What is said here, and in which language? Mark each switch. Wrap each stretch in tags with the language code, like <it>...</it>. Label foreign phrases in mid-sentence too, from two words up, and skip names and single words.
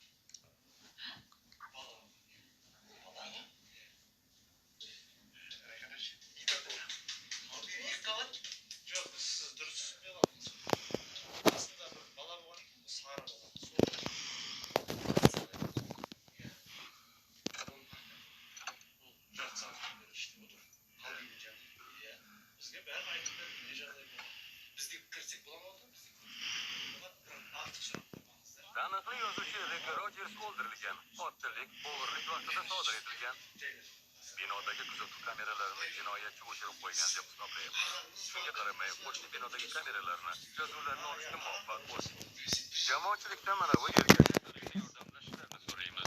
<kk>Жоқ, сіз дұрыс түсінбей қалдыңыз. Басында бір бала болған екен, сары бала. Жарты сағаттан бері іште отыр. Қалбиді жатыр. Бізге бәрін айтып берді, не жағдай болған.</kk> <uz>Bizga kirsak bo'lamadimi?</uz> <kk>Артық сұрақ қоймаңыздар.</kk> <uz>Taniqli yozuvchi Rick Rogers o'ldirilgan. Qotillik o'g'irlik vaqtida sodir etilgan. Binodagi kuzatuv kameralarini jinoyatchi o'chirib qo'ygan deb hisoblayapti. Shunga qaramay, qo'shni binodagi kameralarni yozuvlarni olishga muvaffaq bo'ldi. Jamoatchilikdan mana bu yerga yordamlashishlarini so'raymiz.</uz>